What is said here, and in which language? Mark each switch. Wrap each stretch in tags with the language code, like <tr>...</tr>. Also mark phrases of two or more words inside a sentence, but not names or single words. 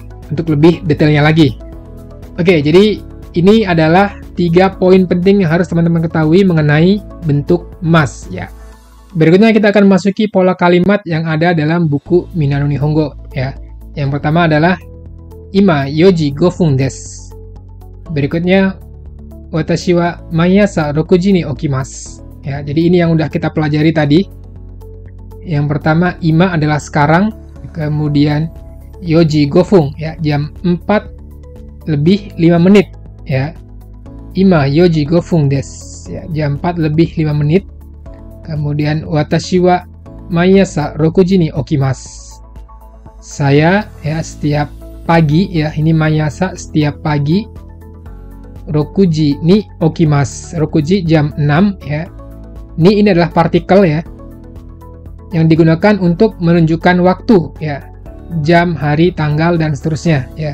<id>Untuk lebih detailnya lagi. Oke, jadi ini adalah 3 poin penting yang harus teman-teman ketahui mengenai bentuk mas ya. Berikutnya kita akan masuki pola kalimat yang ada dalam buku Minano Nihongo ya. Yang pertama adalah</id> <ja>今四時5です. Berikutnya 私は毎朝6時に起きます.</ja> <id>Ya, jadi ini yang udah kita pelajari tadi. Yang pertama, ima adalah sekarang, kemudian</id> <ja>四時五分,</ja> <id>ya, jam 4 lebih 5 menit, ya.</id> <ja>今四時五分です,</ja> <id>ya, jam 4 lebih 5 menit.</id> <ja>Kemudian 私は毎朝6時に起きます.</ja> <id>Saya, ya, setiap pagi, ya, ini maiasa setiap pagi.</id> <ja>6時に起きます。6時</ja> <id>jam 6, ya. Ini adalah partikel, ya, yang digunakan untuk menunjukkan waktu, ya, jam, hari, tanggal, dan seterusnya, ya.</id>